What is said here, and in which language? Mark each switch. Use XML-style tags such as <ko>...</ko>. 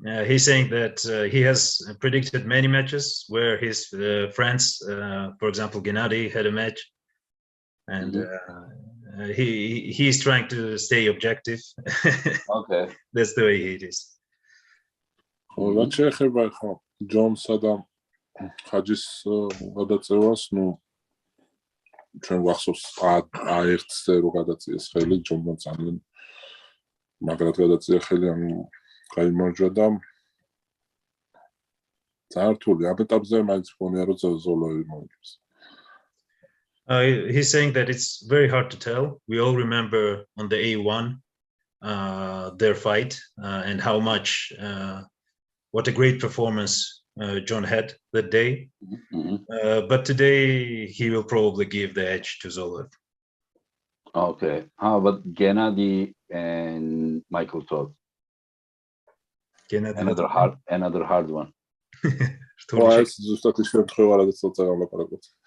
<en>He's saying that he has predicted many matches where his friends, for example, Geniadi had a match, and he's trying to stay objective. Okay, that's the way he is.</en> <ka>რაც შეეხება ხო ჯონსა და ხაჯის გადაწევას, ნუ ჩვენ ვახსოვს აერთზე რო გადაწიეს ხელი ჯონმა ძალიან მაგრად გადაწია ხელი ანუ გაიმარჯვა და ძალიან რთული ამ ეტაპზე მაინც მგონია რომ ზოლოევი მოიგებს.</ka> <en>He's saying that it's very hard to tell. We all remember on the A1 their fight and how much what a great performance John had that day. But today he will probably give the edge to Zoloev. Okay. How about Geniadi and Michael Todd? Another hard one.</en> <ka>ეს ზუსტად ის შემთხვევა რადგან ცოტა გამლაპარაკოთ.</ka>